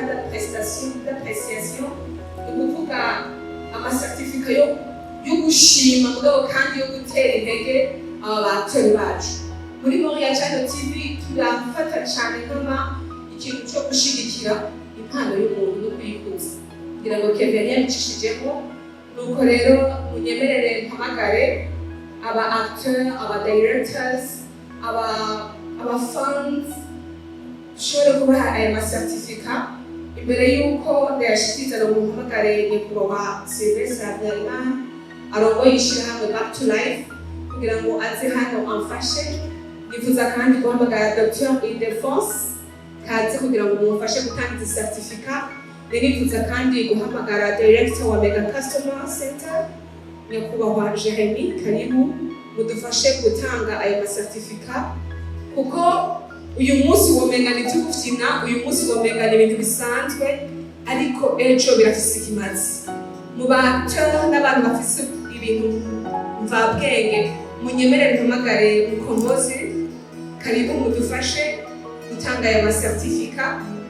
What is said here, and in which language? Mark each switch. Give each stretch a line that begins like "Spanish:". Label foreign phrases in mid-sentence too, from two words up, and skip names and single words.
Rundi: d'appréciation ni ukuvuga amasertifika yo gushima mugabo kandi yo gutera intege aba batori bacu muri Moriya Channel TV turafata cyane ikintu cyo gushigikira impano y'umuntu no kuyikuza kugira ngo Kevin yabicishijemo nuko rero munyemerere mpamagare aba acteurs aba directors aba fans shore kubaha aya masertifika imbere y'uko ndayashikiriza no muhamagare nyakubahwa Sylvestre Habyarimana arongoye ishyirahamwe Back to Life kugira ngo aze hano amfashe. Nifuza kandi guhamagara Dr. Ildefonse kaze kugira ngo mumfashe gutanga izi certificate. Nifuza kandi guhamagara Director wa Mega Customer Center Nyakubahwa Jeremy, karibu mudufashe gutanga ayo certificate, kuko uyu munsi womenga ni tugufina, uyu munsi womenga ni ibintu bisanzwe, ariko ejo birafise ikimazi. Mu bato n'abantu bafise ibintu mvabwenge, munyemerere mpamagare Mukombozi, karibu mudufashe gutanga ayo certificate.